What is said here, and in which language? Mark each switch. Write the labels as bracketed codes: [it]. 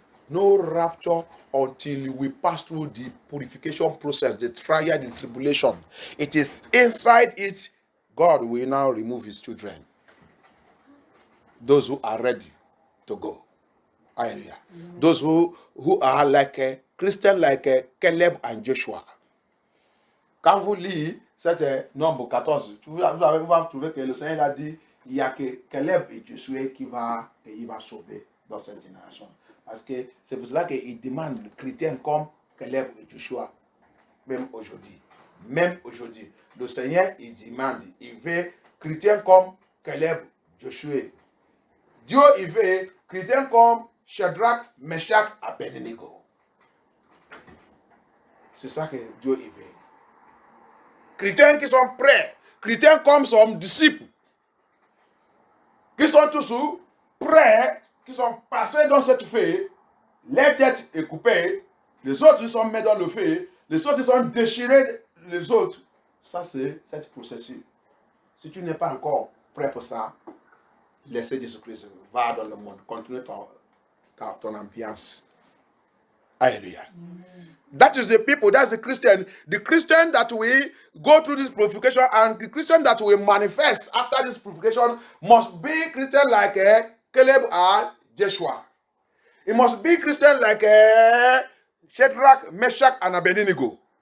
[en] No rapture until we pass through the purification process, the trial, the tribulation. It is inside it, God will now remove his children. Those who are ready to go. Hallelujah. Those who are like a Christian, like Caleb and Joshua. [fr] Quand vous lisez cet nombre 14, vous allez trouver que le Seigneur a dit il n'y a que Caleb et Josué qui va sauver dans cette génération. Parce que c'est pour cela qu'il demande les chrétiens comme Caleb et Joshua, même aujourd'hui. Même aujourd'hui, le Seigneur il demande, il veut chrétiens comme Caleb, Josué. Dieu il veut chrétiens comme Shadrach, Meshach, Abednego. C'est ça que Dieu il veut. Chrétiens qui sont prêts, chrétiens comme son disciple, qui sont tous près, qui sont passés dans cette feu, les têtes est coupée, les autres ils sont mis dans le feu, les autres ils sont déchirés, les autres. Ça c'est cette processus. Si tu n'es pas encore prêt pour ça, laissez Jésus-Christ, va dans le monde, continue ton ambiance. Hallelujah. [en] That is the people, that's the Christian that will go through this purification, and the Christian that will manifest after this purification must be Christian like Caleb and Joshua. It must be Christian like Shadrach, Meshach, and Abednego.